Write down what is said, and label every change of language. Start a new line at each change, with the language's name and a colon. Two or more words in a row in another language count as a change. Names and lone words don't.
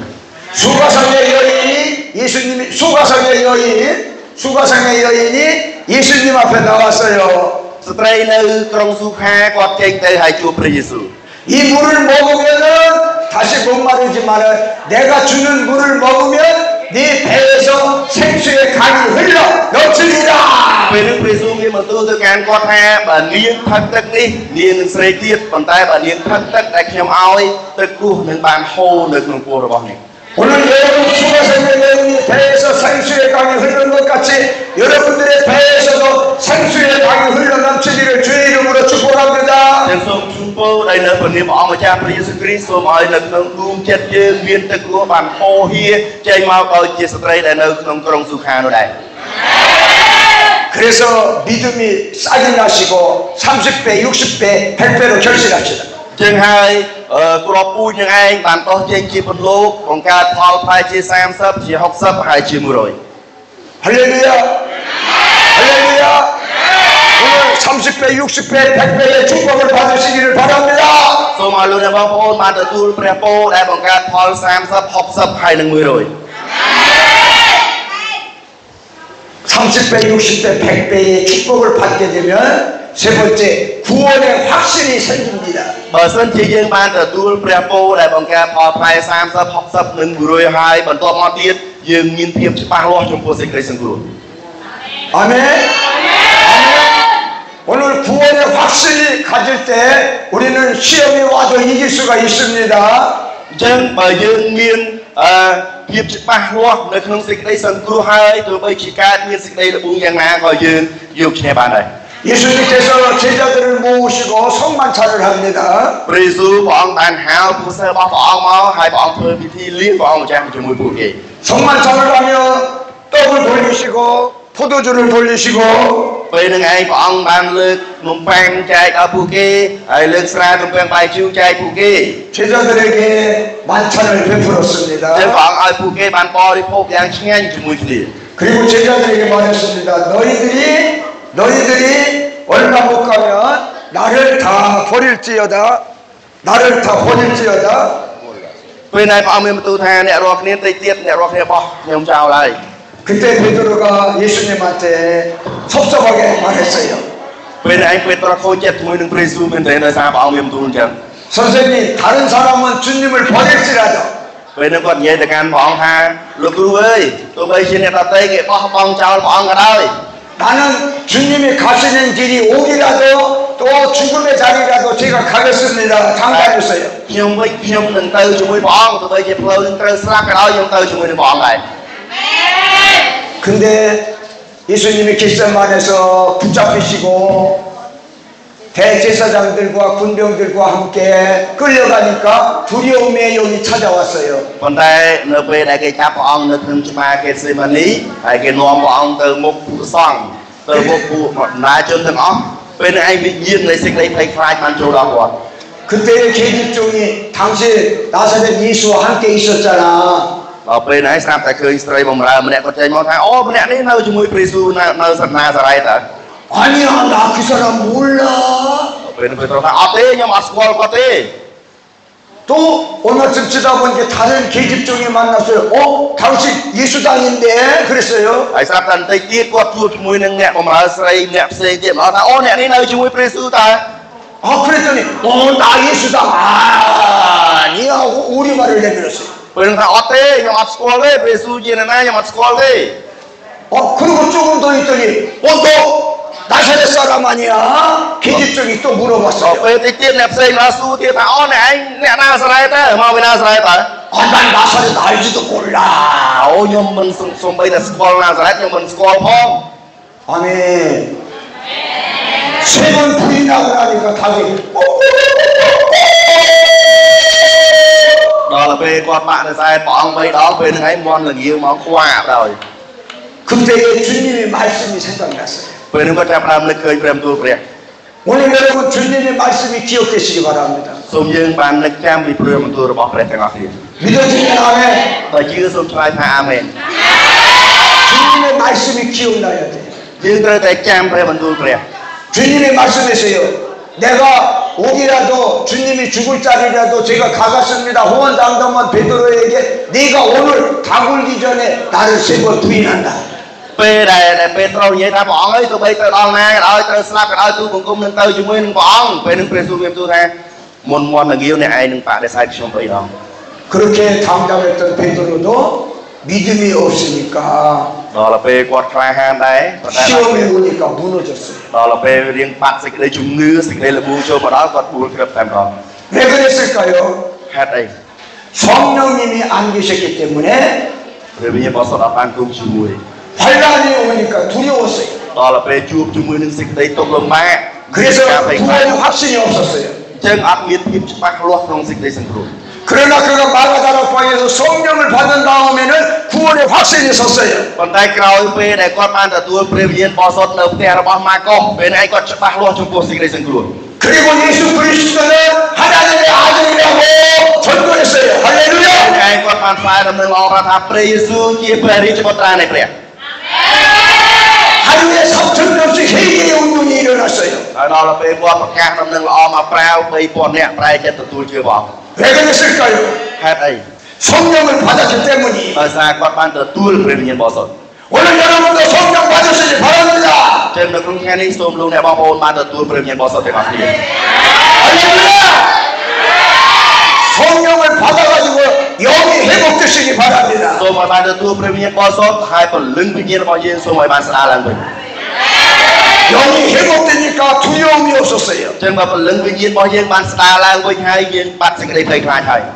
Korean: 수가성의 여인이 예수님이 수가성의 여인이 예수님 앞에 나왔어요.
Khmer: ស្ត្រីនៅក្រុងស៊ូខាគាត់ចេញទៅហើយជួបព្រះយេស៊ូវ
Korean: 이 물을 먹으면은 다시 목마르지만은 내가 주는 물을 먹으면 네 배에서 생수의 강이 흘러 넘치리라.
Khmer: ពេលនោះព្រះយេស៊ូវមានបន្ទូលទៅកាន់គាត់ថាបើនាងផឹកទឹកនេះនាងនឹងស្រេកទៀតប៉ុន្តែបើនាងផឹកទឹកដែលខ្ញុំឲ្យទឹកគោះនឹងបានហូរនៅក្នុងពោះរបស់នាង
Korean: 오늘 여러분 수가성의 여인이 배에서 생수의 강이 흐르는 것 같이 여러분들의 배에서도 생수의 강이 흘러 넘치기를 주의 이름으로 축복합니다.
Khmer: ខ្ញុំសូមជូនពរដល់នៅព្រះនាមព្រះអង្គម្ចាស់ព្រះយេស៊ូវគ្រីស្ទសូមឲ្យនៅក្នុងដួងចិត្តយើងមានទឹកគោះបានហូរហៀចេញមកដោយជាស្ត្រីដែលនៅក្នុងក្រុងស៊ូខានោះដែរ
Korean: 그래서 믿음이 싹이 나시고 30배, 60배, 100배로 결실합시다.
Khmer: ចឹងហើយគ្រាប់ពូជនឹងឯងបានតោះចេញជាពន្លកបង្កើតផលផ្លែជា30ជា60ហើយជា100
Korean: 할렐루야. 할렐루야. 오늘 30배, 60배, 100배의 축복을 받으시기를 바랍니다.
Khmer: សូមឲ្យលោកអ្នកបងប្អូនបានទទួលព្រះពរដែលបង្កើតផល30 60ហើយនឹង100
Korean: 30배, 60배, 100배의 축복을 받게 되면 세 번째 구원의 확신이 생깁니다.
Khmer: បើសិនជាយើងបានទទួលព្រះពរដែលបង្កើតផលផ្លែ30 60និង100ហើយបន្ទាប់មកទៀតយើងមានភាពច្បាស់លាស់ចំពោះសេចក្តីសង្គ្រោះ
Korean: 아멘. 아멘. 오늘 구원의 확신이 가질 때 우리는 시험이 와도 이길 수가 있습니다.
Khmer: អញ្ចឹងបើយើងមានភាពច្បាស់លាស់នៅក្នុងសេចក្តីសង្គ្រោះហើយទោះបីជាកើតមានសេចក្តីល្បួងយ៉ាងណាក៏យើងយកឈ្នះបានដែរ
Korean: 예수님께서 제자들을 모으시고 성만찬을 합니다.
Khmer: ព្រះយេស៊ូវព្រះអង្គបានហៅពួកសិស្សរបស់ព្រះអង្គមកហើយព្រះអង្គធ្វើពិធីលៀងព្រះអង្គម្ចាស់ជាមួយពួកគេ
Korean: 성만찬을 하면 떡을 돌리시고 포도주를 돌리시고
Khmer: ពេលនឹងឯងព្រះអង្គបានលើកនំប៉័ងចែកដល់ពួកគេហើយលើកស្រាទំពាំងបាយជូរចែកពួកគេ
Korean: 제자들에게 만찬을 베풀었습니다.
Khmer: ចឹងព្រះអង្គឲ្យពួកគេបានបរិភោគយ៉ាងឆ្ងាញ់ជាមួយគ្នា
Korean: 그리고 제자들에게 말했습니다. 너희들이 얼마 못 가면 나를 다 버릴지어다.
Khmer: ពេលណាព្រះអង្គមានបន្ទូលថាអ្នករាល់គ្នាតិចទៀតអ្នករាល់គ្នាបោះខ្ញុំចោលហើយ
Korean: 그때 베드로가 예수님한테 섭섭하게 말했어요.
Khmer: ពេលឯងពេត្រុសខូចចិត្តជាមួយនឹងព្រះយេស៊ូវមែនទេដោយសារព្រះអង្គមានបន្ទូលអញ្ចឹង
Korean: 선생님 다른 사람은 주님을 버릴지라도
Khmer: ពេលនោះគាត់និយាយទៅកាន់ព្រះអង្គថាលោកគ្រូអើយទោះបីជាអ្នកដទៃគេបោះបង់ចោលព្រះអង្គក៏ដោយ
Korean: 나는 주님이 가시는 길이 오기라도 또 죽음의 자리라도 제가 가겠습니다. 장가해주세요.
Khmer: ខ្ញុំវិញខ្ញុំនឹងទៅជាមួយព្រះអង្គទោះបីជាផ្លូវនឹងត្រូវស្លាប់ក៏ដោយខ្ញុំទៅជាមួយនឹងព្រះអង្គដែរ
Korean: 근데 예수님이 겟세마네에서 붙잡히시고 대제사장들과 군병들과 함께 끌려가니까 두려움의 영이 찾아왔어요.
Khmer: ប៉ុន្តែនៅពេលដែលគេចាប់ព្រះអង្គនៅក្នុងច្បារកេសេម៉ានីហើយគេនាំព្រះអង្គទៅមុខពួកសង្ឃទៅមុខពួកបណ្ដាជនទាំងអស់ពេលនេះឯងវិញ្ញាណនៃសេចក្តីភ័យខ្លាចបានចូលដល់គាត់
Korean: 그때의 계집종이 당시 나사렛 예수와 함께 있었잖아.
Khmer: ដល់ពេលនេះស្រាប់តែឃើញស្រីបម្រើម្នាក់គាត់ចេញមកថាអូម្នាក់នេះនៅជាមួយព្រះយេស៊ូវនៅសាសនាសារ៉ៃតើ
Korean: 아니야 나 그 사람 몰라.
Khmer: ពេលនេះព្រះទ្រង់ថាអត់ទេខ្ញុំអត់ស្គាល់គាត់ទេ
Korean: 또 얼마쯤 지나 보니까 다른 계집종이 만났어요. 당신 예수당인데 그랬어요.
Khmer: ហើយស្រាប់តែបន្តិចទៀតគាត់ជួបជាមួយនឹងអ្នកបម្រើស្រីអ្នកផ្សេងទៀតមកថាអូអ្នកនេះនៅជាមួយព្រះយេស៊ូវតើ
Korean: 그랬더니 나 예수당 아니야 하고 우리말을 내밀었어요.
Khmer: ពេលនោះថាអត់ទេខ្ញុំអត់ស្គាល់ទេព្រះយេស៊ូវជាអ្នកណាខ្ញុំអត់ស្គាល់ទេ
Korean: 그리고 조금 더 있더니 너 나사렛 사람 아니야? 계집종이 또
Khmer: ដល់
Korean: 물어봤어요.
Khmer: ពេលតិចទៀតអ្នកផ្សេងមកសួរទៀតថាអូអ្នកឯងអ្នកណាសារ៉េតើមកពីណាសារ៉េតើ
Korean: 난 나사렛 알지도 몰라.
Khmer: អូខ្ញុំមិនសំបីតែស្គាល់ណាសារ៉េតខ្ញុំមិនស្គាល់ផង
Korean: 아멘. 세 번 부인하고 나니까 닭이
Khmer: ដល់ពេលគាត់បាក់នៅខ្សែព្រះអង្គ3ដងពេលហ្នឹងឯងមន់ល្ងាវមកខ្វាបដល់
Korean: 그때의 주님의 말씀이 생각났어요.
Khmer: ពេលហ្នឹងគាត់ចាប់ផ្ដើមនឹកឃើញព្រះបន្ទូលព្រះ
Korean: 오늘 여러분 주님의 말씀이 기억되시기 바랍니다.
Khmer: សូមយើងបាននឹកចាំពីព្រះបន្ទូលរបស់ព្រះទាំងអស់គ្នា
Korean: 믿어지면 아멘.
Khmer: បើជឿសូមឆ្លើយថាអាមែន
Korean: 주님의 말씀이 기억나야 돼.
Khmer: យើងត្រូវតែចាំព្រះបន្ទូលព្រះ
Korean: 주님의 말씀에서요. 내가 오기라도 주님이 죽을 자리라도 제가 가갔습니다. 호언당담한 베드로에게 네가 오늘 다 굴기 전에 나를 세 번 부인한다.
Khmer: ពេលដែលពេត្រុសនិយាយថាព្រះអង្គអើយទោះបីទៅដល់ណាក៏ដោយត្រូវស្លាប់ក៏ដោយទូបង្គំនឹងទៅជាមួយនឹងព្រះអង្គពេលនឹងព្រះយេស៊ូវមានទូថាមុនមន់ងាវអ្នកឯងនឹងបដិសេធខ្ញុំ3ដង
Korean: 그렇게 당담했던 베드로도 믿음이 없으니까
Khmer: ដល់ពេលគាត់ក្លាហានដែរប៉ុន្តែ
Korean: 시험에 오니까 무너졌어요.
Khmer: ដល់ពេលរៀងបាត់សេចក្តីជំងឺសេចក្តីល្បួងចូលមកដល់គាត់បួលក្រឹបតែម្ដង
Korean: 왜 그랬을까요?
Khmer: ហេតុអី
Korean: 성령님이 안 계셨기 때문에
Khmer: ព្រះវិញ្ញាណបរិសុទ្ធអត់បានគង់ជាមួយ
Korean: 환란이 오니까 두려웠어요.
Khmer: ដល់ពេលជួបជាមួយនឹងសេចក្តីទុក្ខលំបាក
Korean: 그래서 구원의 확신이 없었어요.
Khmer: ចឹងអត់មានភាពច្បាស់លាស់ក្នុងសេចក្តីសង្គ្រោះ
Korean: 그러나 그가 마가다락방에서 성령을 받은 다음에는 구원의 확신이 섰어요.
Khmer: ប៉ុន្តែក្រោយពេលដែលគាត់បានទទួលព្រះវិញ្ញាណបរិសុទ្ធនៅផ្ទះរបស់ម៉ាកុសពេលហ្នឹងគាត់ច្បាស់លាស់ចំពោះសេចក្តីសង្គ្រោះ
Korean: 그리고 예수 그리스도는 하나님의 아들이라고 전도했어요. 할렐루야!
Khmer: ហើយគាត់បានផ្សាយដំណឹងល្អថាព្រះយេស៊ូវជាព្រះរាជបុត្រានៃព្រះ
Korean: 하루에 3,000명씩 회개의 운동이 일어났어요.
Khmer: ហើយដល់ពេលគាត់ប្រកាសដំណឹងល្អមកប្រាវ 3,000 នាក់ប្រែចិត្តទទួលជឿព្រះអង្គ
Korean: 왜 그랬을까요?
Khmer: ហេតុអី
Korean: 성령을 받았기 때문이.
Khmer: ដោយសារគាត់បានទទួលព្រះវិញ្ញាណបរិសុទ្ធ
Korean: 오늘 여러분도 성령 받으시기 바랍니다.
Khmer: ចឹងនៅក្នុងថ្ងៃនេះសូមលោកអ្នកបងប្អូនបានទទួលព្រះវិញ្ញាណបរិសុទ្ធទាំងអស់គ្នា
Korean: 할렐루야! 성령을 받아가지고 영이 회복되시기 바랍니다.
Khmer: សូមឲ្យបានទទួលព្រះវិញ្ញាណបរិសុទ្ធហើយពលឹងវិញ្ញាណរបស់យើងសូមឲ្យបានស្ដារឡើងវិញ
Korean: 영이 회복되니까 두려움이 없었어요.
Khmer: ចឹងបើពលឹងវិញ្ញាណរបស់យើងបានស្ដារឡើងវិញហើយយើងបាត់សេចក្តីភ័យខ្លាចហើយ